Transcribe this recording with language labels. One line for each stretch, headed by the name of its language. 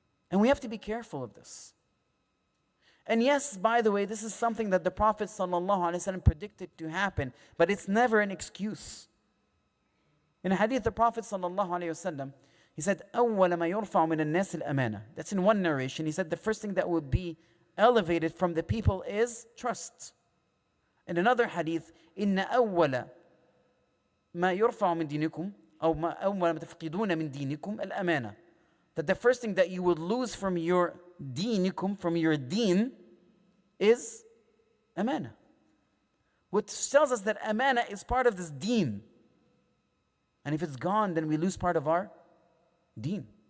English: And we have to be careful of this. And yes, by the way, this is something that the Prophet ﷺ predicted to happen, but it's never an excuse. In a hadith, the Prophet ﷺ, he said,
Arabic: أَوَّلَ مَا يُرْفَعُ مِنَ النَّاسِ الْأَمَانَةِ.
English: That's in one narration. He said the first thing that would be elevated from the people is trust. In another hadith,
Arabic: إِنَّ أَوَّلَ مَا يُرْفَعُ مِنْ دِينِكُمْ أو أول ما تفقدون من دينكم الأمانة.
English: That the first thing that you would lose from your dinikum, from your deen, is amana. Which tells us that amana is part of this deen. And if it's gone, then we lose part of our deen.